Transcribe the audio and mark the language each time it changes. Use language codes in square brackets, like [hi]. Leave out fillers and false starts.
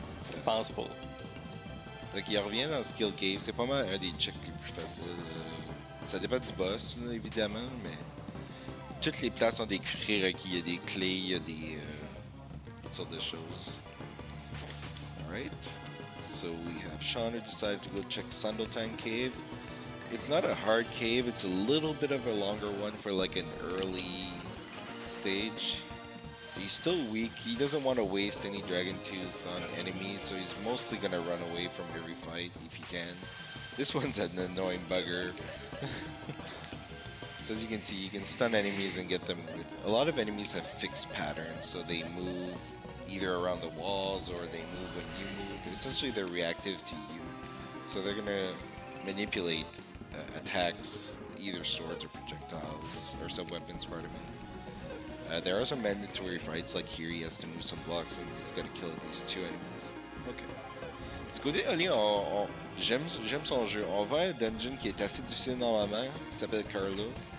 [fr] Je pense pas. Fait qu'il revient dans Skill Cave. C'est pas mal un des checks les plus faciles. Ça dépend du boss, là, évidemment, mais toutes les places ont des prérequis. Il y a des clés, il y a des toutes sortes de choses. [en] Alright. So we have Sean who decided to go check Sandaltang Cave. It's not a hard cave. It's a little bit of a longer one for like an early stage. He's still weak. He doesn't want to waste any Dragon Tooth on enemies, so he's mostly going to run away from every fight if he can. This one's an annoying bugger. So as you can see, you can stun enemies and get them with... A lot of enemies have fixed patterns, so they move either around the walls or they move when you move. Essentially, they're reactive to you. So they're going to manipulate attacks, either swords or projectiles, or some weapons, pardon me. There are some mandatory fights, like here he has to move some blocks and he's got to kill at least 2 enemies. Ok. [fr] Du côté Holly, j'aime son jeu. On va à un dungeon qui est assez difficile normalement, qui s'appelle Carloon.